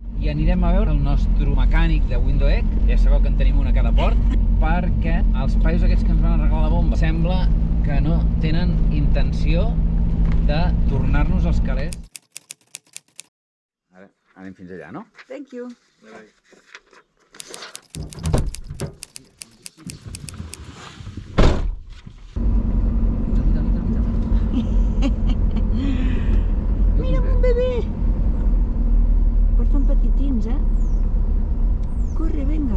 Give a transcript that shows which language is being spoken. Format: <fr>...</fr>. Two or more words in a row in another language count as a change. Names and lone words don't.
<ca>anirem a veure el nostre mecànic de Window Egg, ja sabeu que en tenim una a cada port, perquè els paios aquests que ens van arreglar la bomba sembla que no tenen intenció de tornar-nos els calés. Ara anem fins allà, no?</ca> <en>Thank you.</en> <es>Mira, un bebé!</es> <ca>Porten petitins, Corre, venga.</ca>